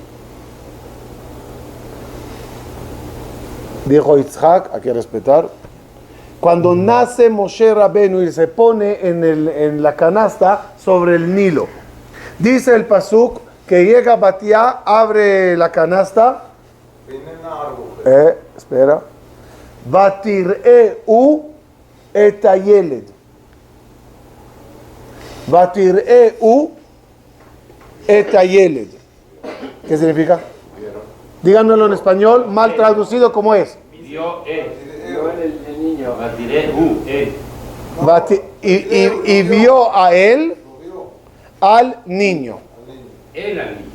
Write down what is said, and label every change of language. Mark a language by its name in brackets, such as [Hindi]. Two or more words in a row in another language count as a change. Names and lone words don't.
[Spanish] Dijo Yitzhak, hay que respetar. Cuando nace Moshe Rabenu y se pone en la canasta sobre el Nilo. Dice el pasuk que llega Batía, abre la canasta. Espera. [Hebrew] ותראהו את הילד. ותראהו את הילד. [Spanish] ¿Qué significa? Díganmelo en español, mal traducido, ¿cómo es? Vio el niño. Y vio a él, al niño. Él al niño.